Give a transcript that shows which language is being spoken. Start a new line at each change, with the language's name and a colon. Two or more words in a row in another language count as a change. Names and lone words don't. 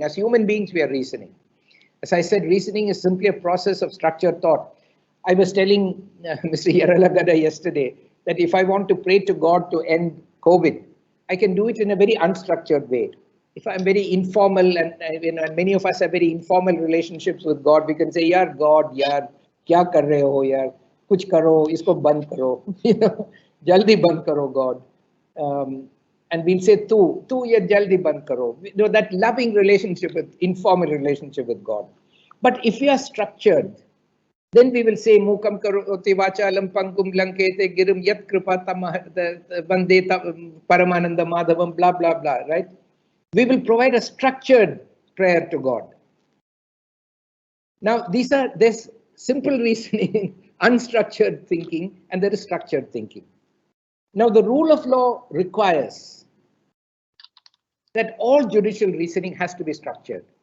English: As human beings, we are reasoning. As I said, reasoning is simply a process of structured thought. I was telling Mr. Yaralagada yesterday that if I want to pray to God to end COVID, I can do it in a very unstructured way. If I'm very informal, and many of us have very informal relationships with God, we can say, "Yaar God,
Hindi: यार, क्या कर रहे हो, यार, कुछ करो, इसको बंद करो, जल्दी बंद करो,
English: God." And we'll say,
Hindi: "तू ये जल्दी बंद करो."
English: That loving relationship, informal relationship with God. But if we are structured, then we will say,
Sanskrit: "मूकं करोति वाचालं पङ्गुं लङ्घयते गिरिम् यत् कृपा तम् वन्दे परमानन्द माधवम्,"
English: blah, blah, blah, right? We will provide a structured prayer to God. Now, there's simple reasoning, unstructured thinking, and there is structured thinking. Now, the rule of law requires that all judicial reasoning has to be structured.